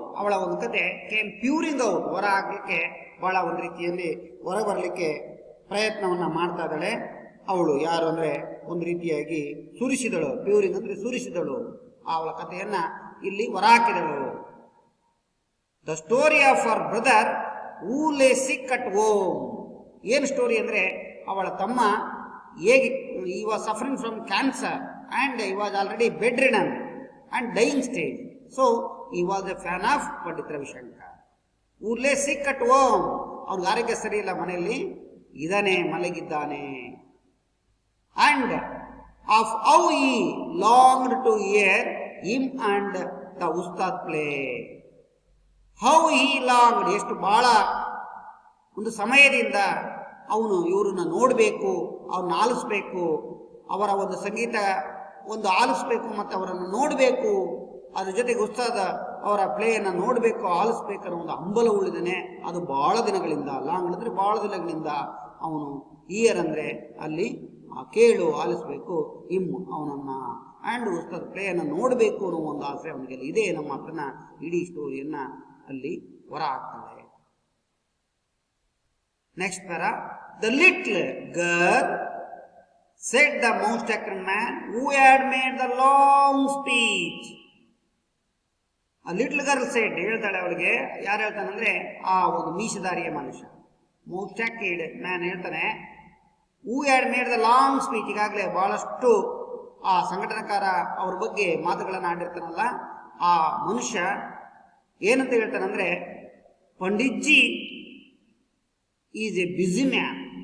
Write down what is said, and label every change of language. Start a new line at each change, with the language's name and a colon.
Kannada: ಅವಳ ಒಂದು ಕತೆ
English: came pouring out,
Kannada: ಹೊರ ಹಾಕಲಿಕ್ಕೆ ಬಹಳ ಒಂದು ರೀತಿಯಲ್ಲಿ ಹೊರ ಬರಲಿಕ್ಕೆ ಪ್ರಯತ್ನವನ್ನ ಮಾಡ್ತಾ ಇದ್ದಾಳೆ. ಅವಳು ಯಾರು ಅಂದ್ರೆ ಒಂದು ರೀತಿಯಾಗಿ ಸುರಿಸಿದಳು. ಪ್ಯೂರಿಂಗ್ ಅಂದ್ರೆ ಸುರಿಸಿದಳು. ಅವಳ ಕಥೆಯನ್ನ ಇಲ್ಲಿ ಹೊರ ಹಾಕಿದಳು.
English: The story of our brother who lay sick at home.
Kannada: ಏನು ಸ್ಟೋರಿ ಅಂದ್ರೆ ಅವಳ ತಮ್ಮ ಹೇಗೆ,
English: he was suffering from cancer and he was already bedridden and dying stage. So he was a fan of Pandit Ravishankar. Who lay sick at home.
Kannada: ಅವನಿಗೆ ಆರೋಗ್ಯ ಸರಿ ಇಲ್ಲ, ಮನೆಯಲ್ಲಿ ಇದಾನೆ, ಮಲಗಿದ್ದಾನೆ.
English: And of how he longed to hear him and the ustad play. How he longed,
Kannada: ಎಷ್ಟು ಬಹಳ ಒಂದು ಸಮಯದಿಂದ ಅವನು ಇವ್ರನ್ನ ನೋಡಬೇಕು, ಅವ್ರನ್ನ ಆಲಿಸ್ಬೇಕು, ಅವರ ಒಂದು ಸಂಗೀತ ಒಂದು ಆಲಿಸ್ಬೇಕು ಮತ್ತು ಅವರನ್ನು ನೋಡಬೇಕು, ಅದ್ರ ಜೊತೆಗೆ ಉತ್ಸಾಹದ ಅವರ ಪ್ಲೇಯನ್ನು ನೋಡಬೇಕು, ಆಲಿಸ್ಬೇಕು ಅನ್ನೋ ಒಂದು ಹಂಬಲ ಉಳಿದಾನೆ. ಅದು ಬಹಳ ದಿನಗಳಿಂದ, ಲಾಂಗ್ ಅಂದ್ರೆ ಬಹಳ ದಿನಗಳಿಂದ ಅವನು ಇಯರ್ ಅಂದ್ರೆ ಅಲ್ಲಿ ಕೇಳು, ಆಲಿಸ್ಬೇಕು, ಅವನನ್ನ ಆ್ಯಂಡ್ ಉಸ್ತಾದ್ ಪ್ಲೇಯನ್ನು ನೋಡಬೇಕು ಅನ್ನೋ ಒಂದು ಆಸೆ ಅವನಿಗೆ ಇದೆ ನಮ್ಮ ಮಾತನ್ನ ಇಡೀ ಸ್ಟೋರಿಯನ್ನ ಅಲ್ಲಿ ಹೊರ ಹಾಕ್ತಾಳೆ.
English: Next para, the little girl said the most active man who had made the long speech. A little girl said,
Kannada: ಹೇಳ್ತಾಳೆ ಅವಳಿಗೆ, ಯಾರು ಹೇಳ್ತಾನಂದ್ರೆ ಆ ಒಂದು ಮೀಸದಾರಿಯ ಮನುಷ್ಯ,
English: most active man
Kannada: ಹೇಳ್ತಾನೆ,
English: Who had made the long speech.
Kannada: ಈಗಾಗಲೇ ಬಹಳಷ್ಟು ಆ ಸಂಘಟನಕಾರ ಅವ್ರ ಬಗ್ಗೆ ಮಾತುಗಳನ್ನು ಆಡಿರ್ತಾನಲ್ಲ, ಆ ಮನುಷ್ಯ ಏನಂತ ಹೇಳ್ತಾನಂದ್ರೆ, Panditji
English: Is a busy man.